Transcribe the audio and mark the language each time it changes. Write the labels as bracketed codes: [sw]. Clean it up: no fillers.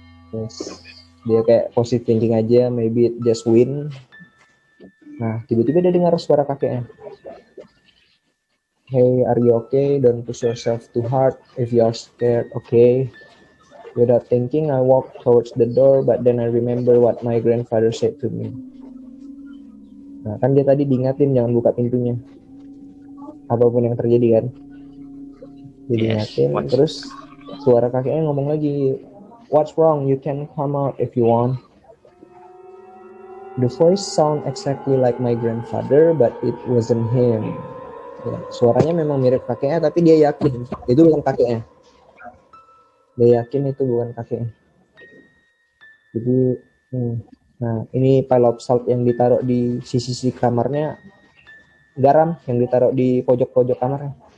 [id] Terus dia kayak positive thinking aja, [en] maybe it just win. [id] Nah, tiba-tiba dia dengar suara kakeknya. [en] Hey, are you okay? Don't push yourself too hard. If you are scared, okay. Without thinking, I walked towards the door, but then I remember what my grandfather said to me. [id] Nah, kan dia tadi diingatin jangan buka pintunya. Apapun yang terjadi kan. Dia diingatin, terus suara kakeknya ngomong lagi, [en] what's wrong? You can come out if you want. The voice sound exactly like my grandfather, but it wasn't him. [id] Ya, suaranya memang mirip kakeknya, tapi dia yakin itu bukan kakeknya. Dia yakin itu bukan kakeknya. Jadi, nah ini [en] pile of salt [id] yang ditaruh di sisi kamarnya, garam yang ditaruh di pojok-pojok kamarnya.